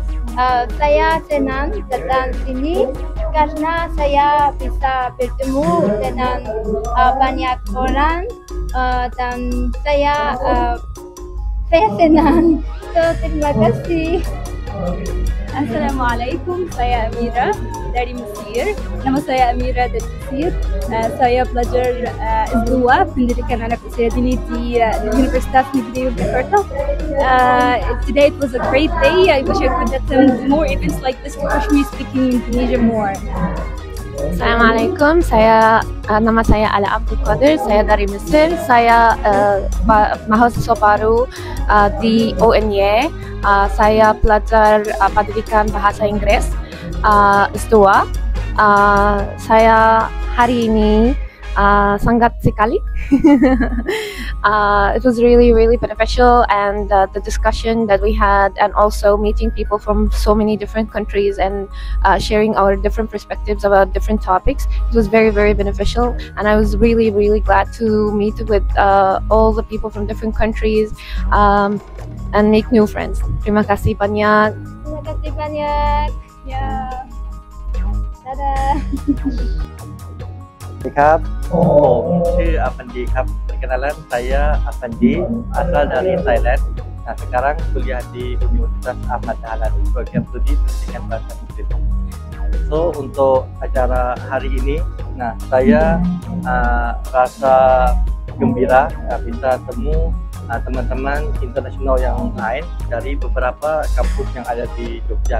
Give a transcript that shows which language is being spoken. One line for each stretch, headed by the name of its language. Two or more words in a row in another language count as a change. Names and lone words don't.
Indonesian: Saya senang datang sini karena saya bisa bertemu dengan banyak orang dan saya senang. So, terima kasih. Assalamualaikum, saya Amira dari Mesir. Nama saya Amira dari Mesir. Saya pelajar S2 pendidikan anak usia dini di Universitas Negeri Yogyakarta.
English: Today it was a great day. I wish I could attend more events like this to push me speaking Indonesia more.
Indonesian: Assalamualaikum, nama saya Ala Abdul Qadir, saya dari Mesir. Saya mahasiswa baru di UNY. Saya pelajar pendidikan bahasa Inggris S2. Saya hari ini sangat sekali.
English: It was really beneficial, and the discussion that we had, and also meeting people from so many different countries and sharing our different perspectives about different topics, it was very beneficial, and I was really glad to meet with all the people from different countries and make new friends.
Indonesian: Terima kasih banyak. Terima kasih banyak. Ya. Dadah.
Thai: สวัสดีครับผมชื่ออาปันดีครับ
Indonesian: perkenalan saya Apandi, asal dari Thailand. Nah, sekarang kuliah di Universitas Ahmad Dahlan, program studi pendidikan bahasa Inggris. So, untuk acara hari ini, nah saya rasa gembira bisa temu teman-teman internasional yang lain dari beberapa kampus yang ada di Jogja.